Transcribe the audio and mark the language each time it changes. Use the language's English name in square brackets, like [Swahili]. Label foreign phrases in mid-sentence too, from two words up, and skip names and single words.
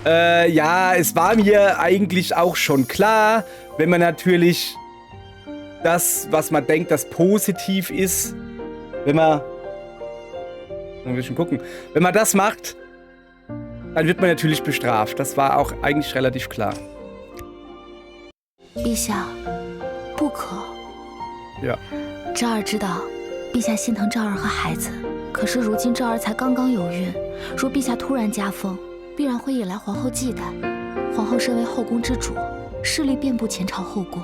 [German] Ja, es war mir eigentlich auch schon klar, wenn man natürlich das, was man denkt, das positiv ist, wenn man ein bisschen gucken, wenn man das macht, dann wird man natürlich bestraft. Das war auch eigentlich relativ klar. [Chinese] 陛下，不可。 [German] Ja. [Chinese] 昭儿知道，陛下心疼昭儿和孩子，可是如今昭儿才刚刚有孕，若陛下突然加封，必然会引来皇后忌惮。皇后身为后宫之主，势力遍布前朝后宫。